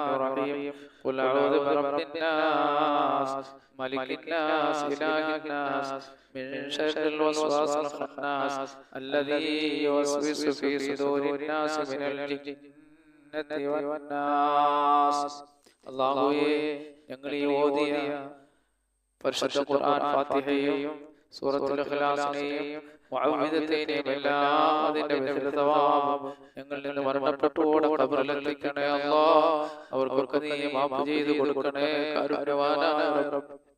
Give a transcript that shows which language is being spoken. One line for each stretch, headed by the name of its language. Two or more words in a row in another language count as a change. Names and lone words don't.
Arabic: الرحيم قل أعوذ برب الناس ملك الناس إله الناس من شر الوسواس الخناس الذي يوسوس في صدور الناس من الجنة والناس
Malayalam: അല്ലാഹുവേ ഞങ്ങൾ ഈ ഓതിയ പരിശുദ്ധ ഖുർആൻ ഫാത്തിഹയും സൂറത്തുൽ ഇഖ്ലാസിനെയും മുഅവ്വിദത്തൈനെയും എല്ലാം അതിന്റെ വിശുദ്ധവാം ഞങ്ങളിൽ നിന്ന് മരണപ്പെട്ടോടെ ഖബറിലെത്തിക്കണേ അല്ലാഹ്. അവർക്കൊക്കെ നീ മാഫ് ചെയ്തു കൊടുക്കണേ കാരുണ്യവാനായ റബ്ബ്.